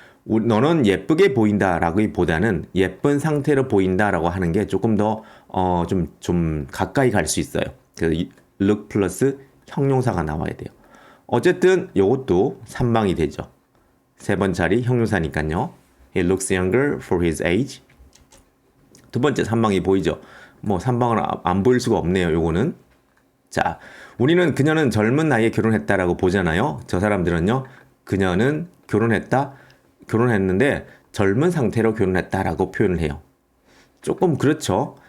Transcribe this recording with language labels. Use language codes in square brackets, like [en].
[ko] 너는 예쁘게 보인다라기보다는 예쁜 상태로 보인다라고 하는 게 조금 더 좀 가까이 갈 수 있어요. 그래서 look 플러스 형용사가 나와야 돼요. 어쨌든 이것도 3방이 되죠. 세 번째 자리 형용사니까요. [en] He looks younger for his age. [ko] 두 번째 3방이 보이죠. 3방은 안 보일 수가 없네요. 요거는. 자, 우리는 그녀는 젊은 나이에 결혼했다라고 보잖아요. 저 사람들은요, 그녀는 결혼했는데 젊은 상태로 결혼했다라고 표현을 해요. 조금 그렇죠.